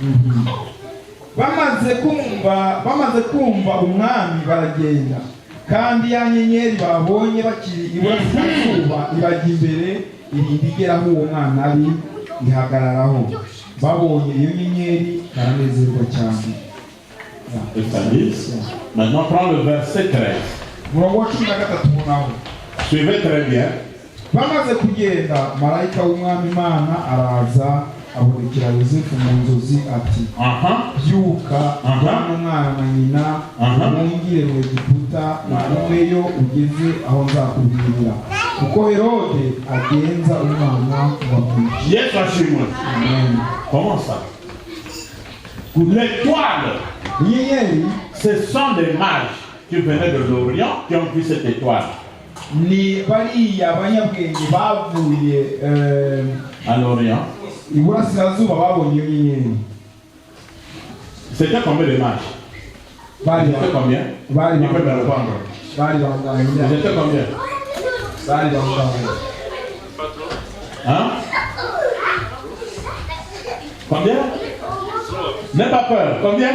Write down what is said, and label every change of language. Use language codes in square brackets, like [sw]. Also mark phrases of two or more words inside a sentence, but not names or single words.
[rw] Bamaze kumva umwami baragenda, kandi ya nyenyeri babonye bakiri iburasirazuba ibajya imbere irinda igera aho uwo mwana ari ihagararaho. Babonye iyo nyenyeri baranezerwa cyane. [fr] Maintenant prends le verset 13. [rw] Murongo wa 13 naho. [fr] Suivez très bien. [rw] Bamaze kugenda, marayika w'umwami Imana araza abonekera Yosefu mu nzozi ati, byuka ujyane umwana na nyina umwungire mu Egiputa ugumeyo ugeze aho nzakubwirira, kuko Herode agenza umwana wamwica. Yesu ashimwe. [fr] Comment ça? L'étoile, ce sont des mages qui venaient de l'Orient qui ont vu cette étoile. [rw] Ni bariya abanyabwenge bavuye [fr] à l'Orient. [rw] Iburasirazuba babonye iyo nyenyeri. [fr] C'était combien de mages? C'était combien? Il peut me répondre. C'était combien? Hein? Combien? N'aie pas peur. Combien?